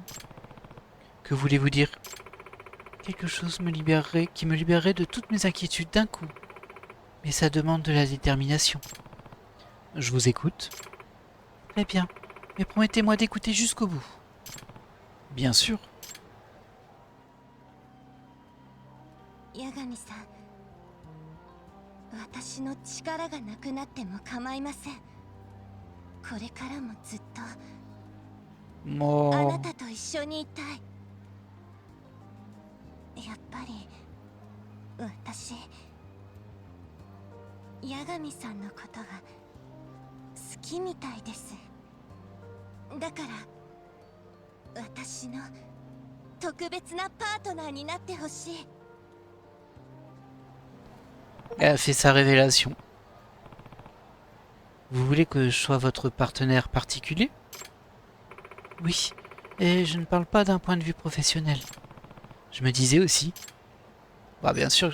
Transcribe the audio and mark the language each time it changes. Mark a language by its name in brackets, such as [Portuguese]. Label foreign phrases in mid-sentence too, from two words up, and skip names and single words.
[French] Que voulez-vous dire? Quelque chose qui me libérerait de toutes mes inquiétudes d'un coup. Mais ça demande de la détermination. Je vous écoute. Très bien, mais promettez-moi d'écouter jusqu'au bout. Bien sûr. [Japanese] 八神さん、私の力がなくなっても構いません。これからもずっとあなたと一緒にいたい。やっぱり私、八神さんのことが好きみたいです。だから私の特別なパートナーになってほしい。 [French] Elle a fait sa révélation. Vous voulez que je sois votre partenaire particulier? Oui, et je ne parle pas d'un point de vue professionnel. Je me disais aussi. Bah bien sûr.